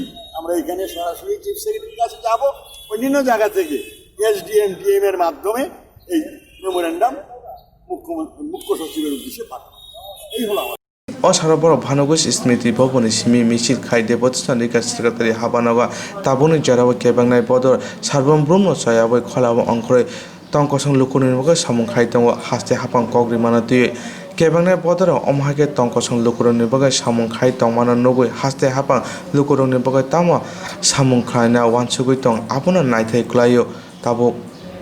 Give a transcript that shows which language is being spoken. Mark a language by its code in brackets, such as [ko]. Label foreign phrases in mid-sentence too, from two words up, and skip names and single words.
[bn] আমরা এখানে সরাসরি [en] chief secretary [bn] কাছে যাব, অন্যান্য জায়গা থেকে SDM DM এর মাধ্যমে এই মেমোরেন্ডাম মুখ্য সচিবের উদ্দেশ্যে পাঠানো। এই হলো আমার। [trp] অসারবর ভানুগোষ স্মৃতি ভবনে সিমি মিছিল খাইদে প্রতিষ্ঠান রিকা সেক্রেটারি হাবানগা তাবুনি জরাব কেবাংনাই বদর সার্বম ব্রহ্ম সয়াবই খলাব অঙ্করে তঙ্কসং লুকুনির্মক সামুং খাইতং হাস্তে হাপাং কগ্রি মানাতুয়ে কেবাংনাই বদর অমহাকে তঙ্কসং লুকুরনির্মক সামুং খাইতং মানা নগৈ হাস্তে হাপাং লুকুরনির্মক তামা সামুং খাইনা ওয়ানসুগৈ তং আপনা নাইথাই ক্লাইও তাবো